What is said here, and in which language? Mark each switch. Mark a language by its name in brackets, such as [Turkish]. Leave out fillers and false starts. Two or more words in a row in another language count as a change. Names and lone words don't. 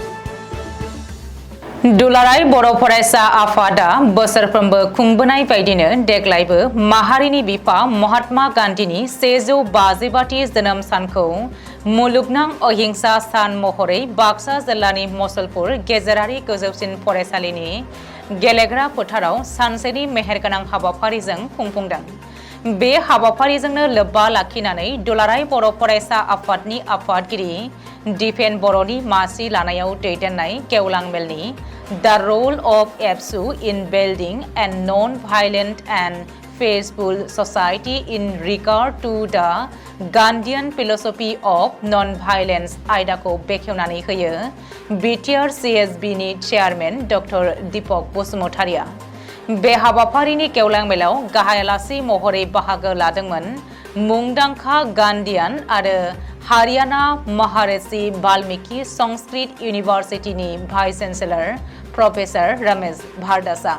[Bodo] दुलाराय बर' फरायसा आफादआ बोसोरफ्रोमबो खुंबोनाय बायदिनो देग्लायबो माहारिनि बिफा महात्मा गान्धीनि 155थि जोनोम सानखौ मुलुगनां अहिंसा सान महरै बाक्सा जिल्लानि मसुलपुर गेजेरारि गोजौसिन फरायसालिनि गेलेग्रा फोथाराव सानसेनि मेहेरगोनां हाबाफारिजों खुंफुंदों। बे हाबाफारिजोंनो लोब्बा लाखिनानै दुलाराय बर' फरायसा आफादनि आफादगिरि दिपेन बर'नि मासि लानायाव दैदेननाय गेवलां मेलनि The Role of ABSU in Building a Non-Violent and peaceful society in regard to the Gandhian philosophy of non-violence आयदाखौ बेखेवनानै होयो बिटिआर CSB नि चेयारमेन डक्टर दीपक बसुमतारिया। बे हाबाफारिनि गेवलां मेलाव गाहाय आलासि महरै बाहागो लादोंमोन मुंदांखा गान्धीयान आरो हारियाना महाऋषि वाल्मीकि संस्कृत यूनिवर्सिटीनि भाइस चेन्सेलर प्रोफेसर रमेश भारदासा।